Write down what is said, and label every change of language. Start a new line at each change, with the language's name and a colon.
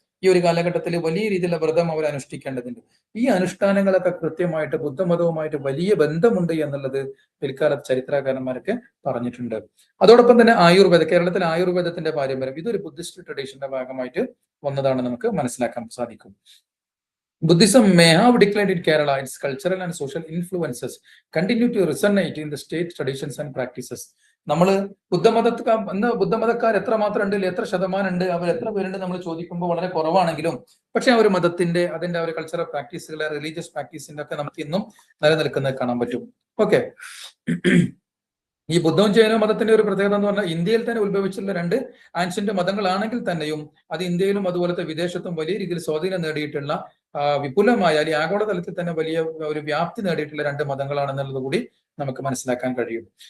Malayalam: ഈ ഒരു കാലഘട്ടത്തിൽ വലിയ രീതിയിലുള്ള വ്രതം അവർ അനുഷ്ഠിക്കേണ്ടതുണ്ട്. ഈ അനുഷ്ഠാനങ്ങളൊക്കെ കൃത്യമായിട്ട് ബുദ്ധമതവുമായിട്ട് വലിയ ബന്ധമുണ്ട് എന്നുള്ളത് പിൽക്കാലത്ത് ചരിത്രകാരന്മാരൊക്കെ പറഞ്ഞിട്ടുണ്ട്. അതോടൊപ്പം തന്നെ കേരളത്തിലെ ആയുർവേദത്തിന്റെ പാരമ്പര്യം ഇതൊരു ബുദ്ധിസ്റ്റ് ട്രഡീഷന്റെ ഭാഗമായിട്ട് വന്നതാണ് നമുക്ക് മനസ്സിലാക്കാൻ സാധിക്കും.
English: Buddhism may have declined in Kerala. Its cultural and social influences continue to resonate in the state traditions and practices.
Malayalam: നമ്മൾ ബുദ്ധമതക്കാർ എത്രമാത്രം ഉണ്ട്, എത്ര ശതമാനം ഉണ്ട്, അവർ എത്ര പേരുണ്ട് നമ്മൾ ചോദിക്കുമ്പോൾ വളരെ കുറവാണെങ്കിലും പക്ഷെ ആ ഒരു മതത്തിന്റെ അതിന്റെ ഒരു കൾച്ചറൽ പ്രാക്ടീസുകളെ, റിലീജിയസ് പ്രാക്ടീസിന്റെ ഒക്കെ നമുക്ക് ഇന്നും നിലനിൽക്കുന്നത് കാണാൻ പറ്റും. ഓക്കെ. ഈ ബുദ്ധവും ജൈന മതത്തിന്റെ ഒരു പ്രത്യേകത എന്ന് പറഞ്ഞാൽ ഇന്ത്യയിൽ തന്നെ ഉത്ഭവിച്ചിട്ടുള്ള രണ്ട് ആൻഷ്യന്റ് മതങ്ങളാണെങ്കിൽ തന്നെയും അത് ഇന്ത്യയിലും അതുപോലത്തെ വിദേശത്തും വലിയ രീതിയിൽ സ്വാധീനം നേടിയിട്ടുള്ള വിപുലമായ അല്ലെങ്കിൽ ആഗോളതലത്തിൽ തന്നെ വലിയ ഒരു വ്യാപ്തി നേടിയിട്ടുള്ള രണ്ട് മതങ്ങളാണെന്നുള്ളത് കൂടി നമുക്ക് മനസ്സിലാക്കാൻ കഴിയും.